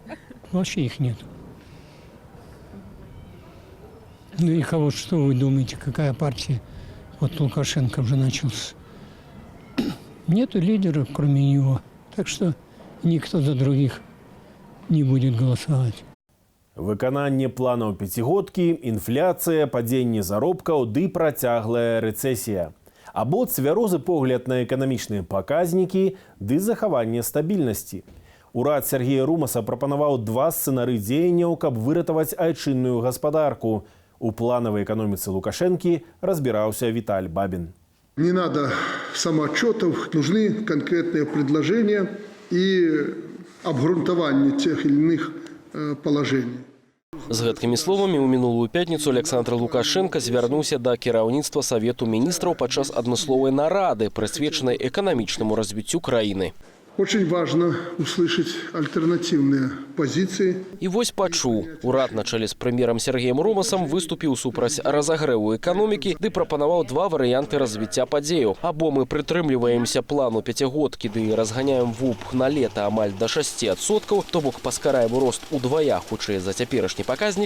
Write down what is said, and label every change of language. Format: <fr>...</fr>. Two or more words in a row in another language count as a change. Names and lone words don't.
<ru>Вообще их нет. Ну и кого, что вы думаете, какая партия? Вот Лукашенко уже начался. Нету лидера, кроме него. Так что никто за других не будет голосовать.</ru> <be>Выкананне планаў пяцігодкі, інфляцыя, падзенне заробкаў ды працяглая рэцэсія. Або цвярозы погляд на эканамічныя паказнікі ды захаванне стабільнасці. Урад Сергея Румаса прапанаваў два сцэнары дзеянняў, каб выратаваць айчынную гаспадарку. У планавай эканоміцы Лукашэнкі разбіраўся Віталь Бабін.</be> <ru>Не надо самоотчетов, нужны конкретные предложения и обґрунтование тех или иных положений.</ru> <be>З гэткімі словамі ў мінулую пятніцу Александр Лукашенко звярнуўся да кіраўніцтва Савету міністраў падчас адмысловай нарады, прысвечанай эканамічнаму развіццю краіны.</be> <ru>Очень важно услышать альтернативные позиции.</ru> <be>І вось пачуў. Урад на чале з прэм'ерам Сергеем Румасам выступіў супраць разагрэву эканомікі ды прапанаваў два варыянты развіцця падзеяў. Або мы прытрымліваемся плану пяцігодкі ды разганяем ВУП на лета амаль да 6%, то бок паскараем рост удвая хутчэй за цяперашні паказнік.</be>